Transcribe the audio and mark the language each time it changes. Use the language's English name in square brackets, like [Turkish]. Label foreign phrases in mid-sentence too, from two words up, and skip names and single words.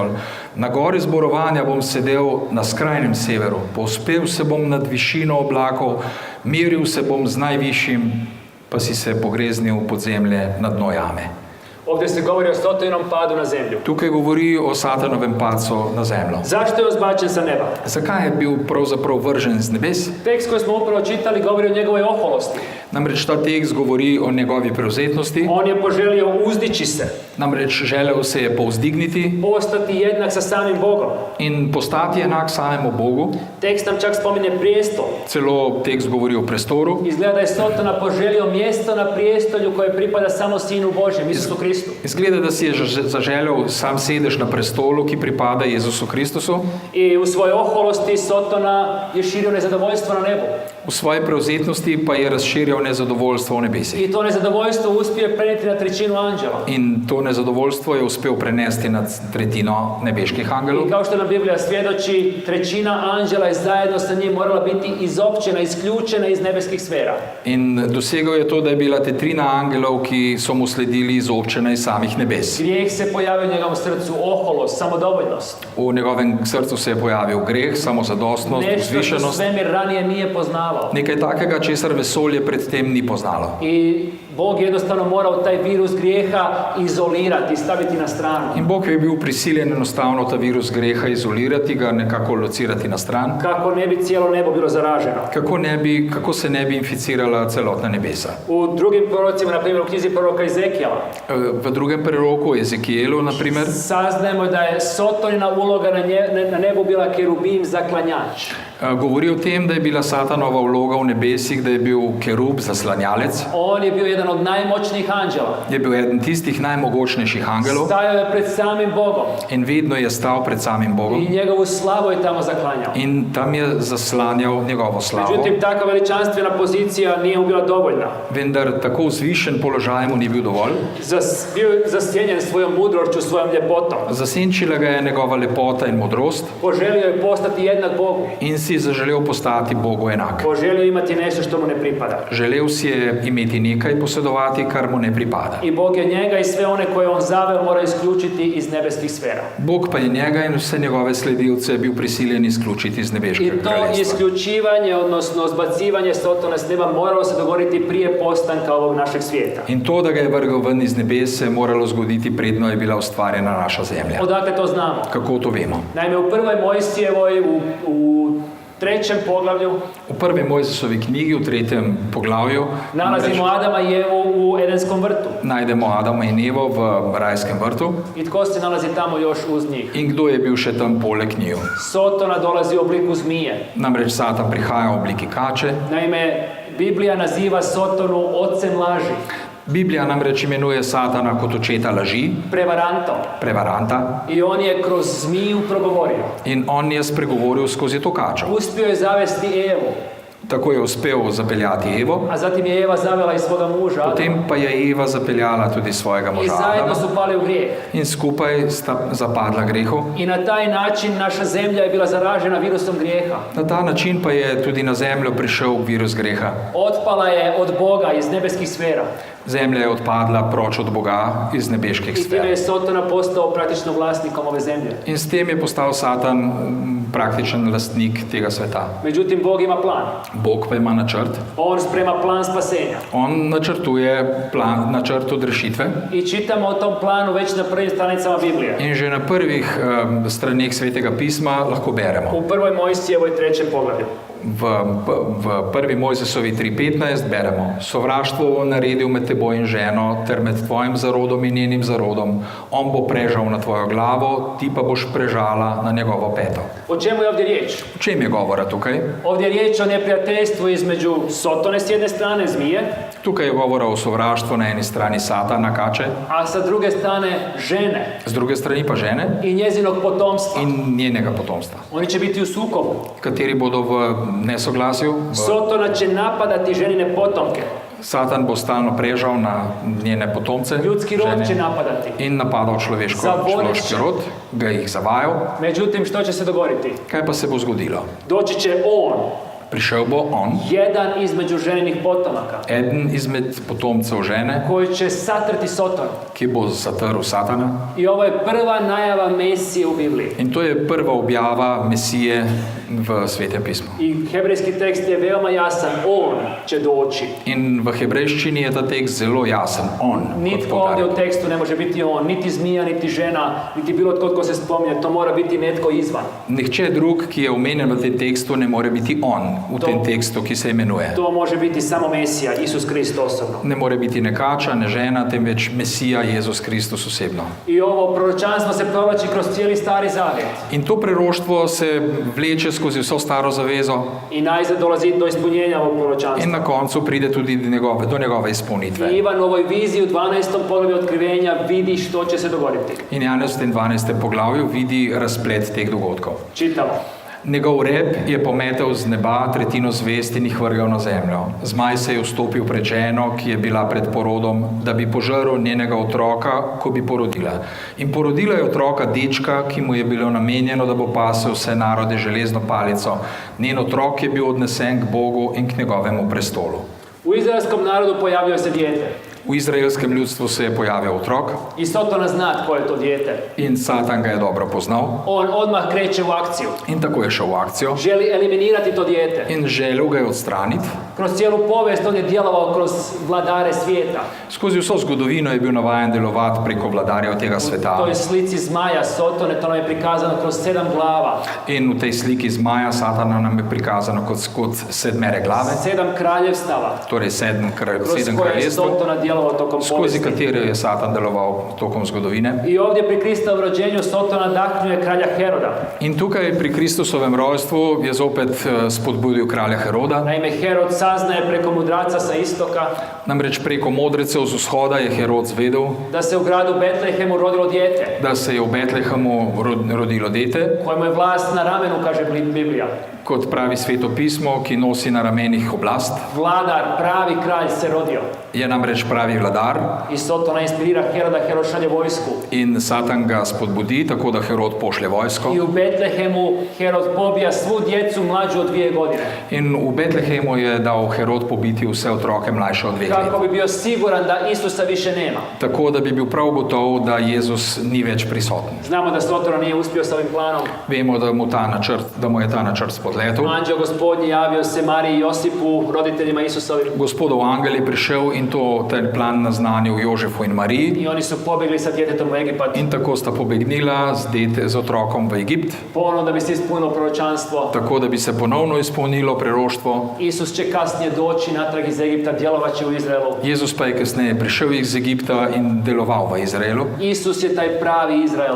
[Slovenian] Na gori zborovanja bom sedel na skrajnem severu, povzpel se bom nad višino oblakov, meril se bom z najvišjim, pa si se pogreznil v podzemlje na dno jame. [Croatian] Ovdje se govori o Sotojinom padu na zemlju. [Slovenian] Tukaj govori o Satanovem padcu na zemljo. [Croatian] Zašto je on zbačen sa neba? [Slovenian] Zakaj je bil pravzaprav vržen z nebes? [Croatian] Tekst koji smo upravo čitali govori o njegovoj oholosti. [Slovenian] Namreč ta tekst govori o njegovi prevzetnosti. [Croatian] On je poželio uzdići se, [Slovenian] Namreč želel se je povzdigniti [Croatian] postati jednak sa samim Bogom. [Slovenian] in postati enak samemu Bogu. [Croatian] Tekst nam čak spominje prijestol. [Slovenian] Celo tekst govori o prestoru. [Croatian] Izgleda da je Sotona poželio mjesto na prijestolju koje pripada samo Sinu Božjem, Isusu Kristu. [Slovenian] Izgleda, da si je zaželel sam sedež na prestolu, ki pripada Jezusu Kristusu. [Croatian] I u svojoj oholosti Sotona je širio nezadovoljstvo na nebu. [Slovenian] V svoji prevzetnosti pa je razširjal nezadovoljstvo v nebesih. [Croatian] I to nezadovoljstvo uspije prenijeti na 1/3 anđela. [Slovenian] In to nezadovoljstvo je uspel prenesti na 1/3 nebeških angelov. [Croatian] I kao što nam Biblija svjedoči, 1/3 anđela je zajedno sa njim morala biti izopćena, isključena iz nebeskih sfera. [Slovenian] In dosegel je to, da je bila 1/3 angelov, ki so mu sledili, izobčena iz samih nebes. [Croatian] Grijeh se pojavio u njegovom srcu, oholost, samodovoljnost. [Slovenian] V njegovem srcu se je pojavil greh, samozadostnost, [Croatian] Nešto što [Slovenian] vzvišenost. [Croatian] svemir ranije nije poznavao. [Slovenian] Nekaj takega, česar vesolje predtem ni poznalo. [Croatian] I Bog jednostavno morao taj virus grijeha izolirati, staviti na stranu. [Slovenian] In Bog je bil prisiljen enostavno ta virus greha izolirati, ga nekako locirati na stran, [Croatian] Kako ne bi cijelo nebo bilo zaraženo. [Slovenian] kako se ne bi inficirala celotna nebesa. [Croatian] U drugim prorocima, na primjer u knjizi proroka Ezekijela, [Slovenian] V drugem preroku, Ezekijelu, na primer, [Croatian] saznajemo da je Sotonina uloga na nebu bila kerubim zaklanjač. [Slovenian] Govori o tem, da je bila Satanova vloga v nebesih, da je bil kerub, zaslanjalec, [Croatian] On je bio jedan od najmoćnijih anđela. [Slovenian] je bil eden tistih najmogočnejših angelov [Croatian] Stajao je pred samim Bogom [Slovenian] in vedno je stal pred samim Bogom [Croatian] i njegovu slavu je tamo zaklanjao. [Slovenian] in tam je zaslanjal njegovo slavo. [Croatian] Međutim, takva veličanstvena pozicija nije mu bila dovoljna. [Slovenian] Vendar tako vzvišen položaj mu ni bil dovolj. [Croatian] Bio je zasjenjen svojom mudrošću, svojom ljepotom. [Slovenian] Zasenčila ga je njegova lepota in modrost [Croatian] Poželio je postati jednak Bogu. [Slovenian] in si zaželel postati Bogu enak. [Croatian] Poželio je imati nešto što mu ne pripada. [Slovenian] Želel si je imeti nekaj posedovati, kar mu ne pripada. [Croatian] I Bog je njega i sve one koje on zaveo mora isključiti iz nebeskih sfera. [Slovenian] Bog pa je njega in vse njegove sledilce bil prisiljen izključiti iz [Croatian] I [Slovenian] nebeškega [Croatian] to [Slovenian] kraljestva. [Croatian] isključivanje, odnosno zbacivanje Sotona s neba moralo se dogoditi prije postanka ovog našeg svijeta. [Slovenian] In to, da ga je vrgel ven iz nebes, se je moralo zgoditi predno je bila ustvarjena naša zemlja. [Croatian] Odakle to znamo? [Slovenian] Kako to vemo? [Croatian] Naime, u prvoj Mojsijevoj, u 3. poglavlju, [Slovenian] V prvi Mojzesovi knjigi, v 3. poglavju, [Croatian] nalazimo Adama i Evu u Edenskom vrtu. [Slovenian] najdemo Adama in Evo v rajskem vrtu. [Croatian] I tko se nalazi tamo još uz njih? [Slovenian] In kdo je bil še tam poleg njiju? [Croatian] Sotona dolazi u obliku zmije. [Slovenian] Namreč Satan prihaja v obliki kače. [Croatian] Naime, Biblija naziva Sotonu ocem laži, [Slovenian] Biblija namreč imenuje Satana kot očeta laži, [Croatian] prevarantom. [Slovenian] prevaranta, [Croatian] I on je kroz zmiju progovorio. [Slovenian] in on je spregovoril skozi to kačo. [Croatian] Uspio je zavesti Evu, [Slovenian] Tako je uspel zapeljati Evo, [Croatian] a zatim je Eva zavela i svoga muža Adama. [Slovenian] potem pa je Eva zapeljala tudi svojega [Croatian] I [Slovenian] moža [Croatian] zajedno [Slovenian] Adama [Croatian] su pali u grijeh. [Slovenian] in skupaj sta zapadla grehu. [Croatian] I na taj način naša zemlja je bila zaražena virusom grijeha. [Slovenian] Na ta način pa je tudi na zemljo prišel virus greha. [Croatian] Otpala je od Boga iz nebeskih sfera. [Slovenian] Zemlja je odpadla proč od Boga iz nebeških [Croatian] I time [Slovenian] sfer. [Croatian] je Sotona postao praktično vlasnikom ove zemlje. [Slovenian] In s tem je postal Satan praktičen lastnik tega sveta. [Croatian] Međutim, Bog ima plan. [Slovenian] Bog pa ima načrt. [Croatian] On sprema plan spasenja. [Slovenian] On načrtuje načrt od rešitve [Croatian] I čitamo o tom planu već na prvim stranicama Biblije. [Slovenian] in že na prvih straneh Svetega pisma lahko beremo. [Croatian] U prvoj Mojsijevoj 3. poglavlju. [Slovenian] V prvi Mojzesovi 3.15 beremo: Sovraštvo bo naredil med teboj in ženo, ter med tvojim zarodom in njenim zarodom. On bo prežal na tvojo glavo, ti pa boš prežala na njegovo peto. [Croatian] O čemu je ovdje riječ? [Slovenian] O čem je govora tukaj? [Croatian] Ovdje je riječ o neprijateljstvu između Sotone s jedne strane, zmije, [Slovenian] Tukaj je govora o sovraštvu na eni strani Satana, kače, [Croatian] a sa druge strane žene [Slovenian] z druge strani pa žene [Croatian] i njezinog potomstva. [Slovenian] in njenega potomstva, [Croatian] Oni će biti u sukobu. [Slovenian] kateri bodo v nesoglasju. [Croatian] Sotona će napadati ženine potomke. [Slovenian] Satan bo stalno prežal na njene potomce, [Croatian] Ljudski rod će [Slovenian] žene, [Croatian] napadati. [Slovenian] in napadal človeški rod, ga jih zavajal. [Croatian] Međutim, što će se dogoditi? [Slovenian] Kaj pa se bo zgodilo? [Croatian] Doći će on, [Slovenian] Prišel bo on, [Croatian] jedan između ženinih potomaka, [Slovenian] eden izmed potomcev žene, [Croatian] koji će satrti Sotonu. [Slovenian] ki bo zatrl Satana. [Croatian] I ovo je prva najava Mesije u Bibliji. [Slovenian] In to je prva objava Mesije v Svetem pismu. [Croatian] I hebrejski tekst je veoma jasan. On će doći. [Slovenian] In v hebrejščini je ta tekst zelo jasen. On. kot [Croatian] Nitko ovdje [Slovenian] poudarek. [Croatian] u tekstu ne može biti on, niti zmija, niti žena, niti bilo tko tko se spominje. To mora biti netko izvan. [Slovenian] Nihče drug, ki je omenjen v tem tekstu, ne more biti on v [Croatian] To- [Slovenian] tem tekstu, ki se imenuje. [Croatian] To može biti samo Mesija, Isus Krist osobno. [Slovenian] Ne more biti ne kača, ne žena, temveč Mesija Jezus Kristus osebno. [Croatian] I ovo proročanstvo se provlači kroz cijeli Stari Zavjet. [Slovenian] In to preroštvo se vleče skozi vso staro zavezo [Croatian] I najzad dolazi do ispunjenja ovog [Slovenian] in [Croatian] proročanstva. [Slovenian] na koncu pride tudi do njegove izpolnitve. [Croatian] I Ivan u ovoj viziji u 12. poglavlju otkrivenja vidi što će se dogoditi. [Slovenian] In Janez v tem 12. poglavju vidi razplet teh dogodkov. [Croatian] Čitamo. [Slovenian] Njegov rep je pometel z neba tretjino zvezd in jih vrgal na zemljo. Zmaj se je vstopil pred ženo, ki je bila pred porodom, da bi požrl njenega otroka, ko bi porodila. In porodila je otroka dečka, ki mu je bilo namenjeno, da bo pasel vse narode železno palico. Njen otrok je bil odnesen k Bogu in k njegovemu prestolu. [Croatian] U izraelskom narodu pojavio se dijete. [Slovenian] V izraelskem ljudstvu se je pojavil otrok [Croatian] I Sotona zna tko je to dijete. [Slovenian] in Satan ga je dobro poznal [Croatian] On odmah kreće u akciju. [Slovenian] in tako je šel v akcijo [Croatian] Želi eliminirati to dijete. [Slovenian] in želel ga je odstraniti. [Croatian] Kroz cijelu povijest on je djelovao kroz vladare svijeta. [Slovenian] Skozi vso zgodovino je bil navajen delovati preko vladarjev tega [Croatian] U [Slovenian] sveta. [Croatian] toj slici zmaja Sotone to nam je prikazano kroz 7 glava. [Slovenian] In v tej sliki zmaja Satana nam je prikazano kot sedmere glave, [Croatian] 7 kraljevstava [Slovenian] torej sedem [Croatian] kroz koje je [Slovenian] kraljestv, [Croatian] Sotona djelovao tokom [Slovenian] skozi [Croatian] povijesti. [Slovenian] katere je Satan deloval tokom zgodovine. [Croatian] I ovdje pri Kristovom rođenju Sotona nadahnjuje kralja Heroda. [Slovenian] In tukaj pri Kristusovem rojstvu je zopet spodbudil kralja Heroda. [Croatian] Naime, Herod saznaje preko mudraca sa istoka [Slovenian] Namreč preko modrecev z vzhoda je Herod zvedel, [Croatian] da se u gradu Betlehemu rodilo dijete, [Slovenian] da se je v Betlehemu rodilo dete, [Croatian] kojemu je vlast na ramenu, kaže Biblija. [Slovenian] kot pravi Sveto pismo, ki nosi na ramenih oblast. [Croatian] Vladar, pravi kralj se rodio. [Slovenian] Je namreč pravi vladar [Croatian] I Sotona inspirira Heroda, Herod šalje vojsku. [Slovenian] in Satan ga spodbudi, tako da Herod pošlje vojsko. [Croatian] I u Betlehemu Herod pobija svu djecu mlađu od 2 godine. [Slovenian] In v Betlehemu je dal Herod pobiti vse otroke mlajše od 2 let. [Croatian] Kako bi bio siguran da Isusa više nema. [Slovenian] Tako da bi bil prav gotov, da Jezus ni več prisoten. [Croatian] Znamo da Sotona nije uspio s ovim planom. [Slovenian] Vemo, da mu je ta načrt spodletel. [Croatian] Anđeo gospodnji javio se Mariji i Josipu, roditeljima Isusovim. [Slovenian] Gospodov angel je prišel in taj plan naznanil Jožefu in Mariji. [Croatian] I oni su pobjegli sa djetetom u Egipat. [Slovenian] In tako sta pobegnila z otrokom v Egipt, [Croatian] Ponovno da bi se ispunilo proročanstvo. [Slovenian] tako da bi se ponovno izpolnilo preroštvo. [Croatian] Isus će kasnije doći natrag iz Egipta, djelovat će u Izraelu. [Slovenian] Jezus pa je kasneje prišel iz Egipta in deloval v Izraelu. [Croatian] Isus je taj pravi Izrael.